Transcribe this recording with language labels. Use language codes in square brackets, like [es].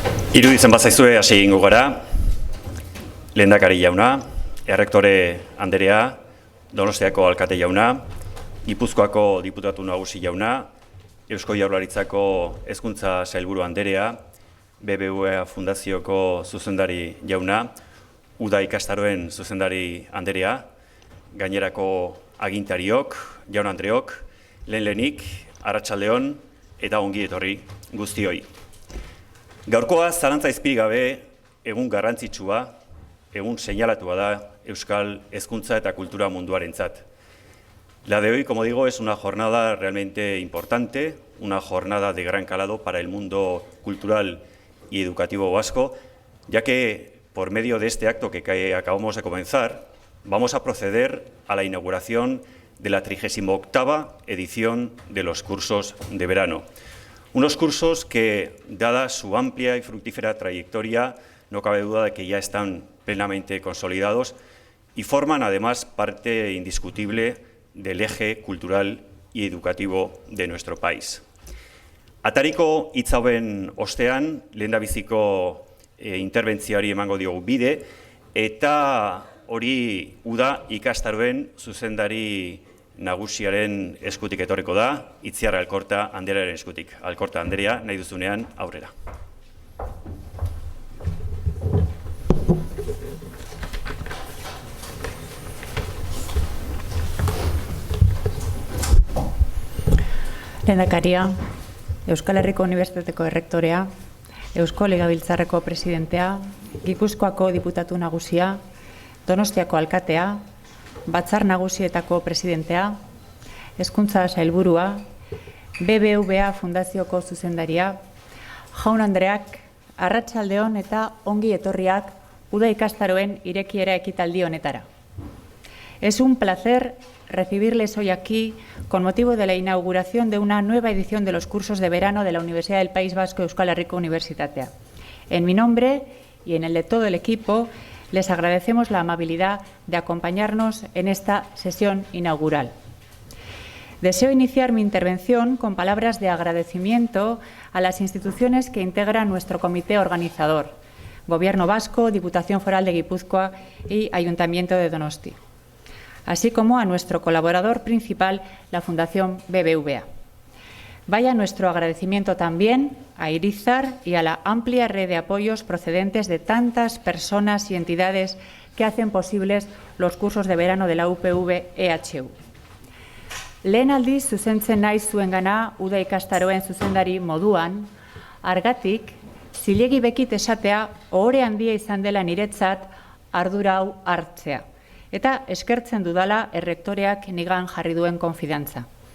[eu] Iruditzen bazaizue hasi egingo gara, lehendakari jauna, errektore anderea, Donostiako alkate jauna, Gipuzkoako diputatu nagusi jauna, Eusko Jaurlaritzako hezkuntza sailburu anderea, BBVA Fundazioko zuzendari jauna, Uda ikastaroen zuzendari anderea, gainerako agintariok, jaun andreok, lehenik, arratsaldeon eta ongi etorri guztioi. Gaurkoa zalantza izpirik gabe egun garrantzitsua, egun seinalatua da euskal hezkuntza eta kultura munduarentzat. [es] La de hoy, como digo, es una jornada realmente importante, una jornada de gran calado para el mundo cultural y educativo vasco, ya que por medio de este acto que acabamos de comenzar, vamos a proceder a la inauguración de la 38ª edición de los cursos de verano. Unos cursos que, dada su amplia y fructífera trayectoria, no cabe duda de que ya están plenamente consolidados y forman además parte indiscutible del eje cultural y educativo de nuestro país. [eu] Atariko hitz hauen ostean, lehendabiziko interbentzioari emango diogu bide, eta hori Uda ikastaroen zuzendari nagusiaren eskutik etorriko da, Itziar Alkorta anderearen eskutik. Alkorta anderea, nahi duzunean, aurrera. Lehendakaria, Euskal Herriko Unibertsitateko errektorea, Eusko Legebiltzarreko presidentea, Gipuzkoako diputatu nagusia, Donostiako alkatea, Batzar Nagusietako presidentea, Hezkuntza sailburua, BBVA Fundazioko zuzendaria, jaun andreak, arratsaldeon eta ongi etorriak Uda ikastaroen irekiera ekitaldi honetara. [es] Es un placer recibirles hoy aquí con motivo de la inauguración de una nueva edición de los cursos de verano de la Universidad del País Vasco Euskal Herriko Unibertsitatea. En mi nombre y en el de todo el equipo, les agradecemos la amabilidad de acompañarnos en esta sesión inaugural. Deseo iniciar mi intervención con palabras de agradecimiento a las instituciones que integran nuestro comité organizador, Gobierno Vasco, Diputación Foral de Guipúzcoa y Ayuntamiento de Donosti, así como a nuestro colaborador principal, la Fundación BBVA. Vaya nuestro agradecimiento también a Irizar y a la amplia red de apoyos procedentes de tantas personas y entidades que hacen posibles los cursos de verano de la UPV-EHU. [eu] Lehen aldiz zuzentzen nahi zuengana uda ikastaroen zuzendari moduan, argatik, zilegi bekit esatea ohore handia izan dela niretzat ardura hau hartzea, eta eskertzen dudala errektoreak nigan jarri duen konfidantza.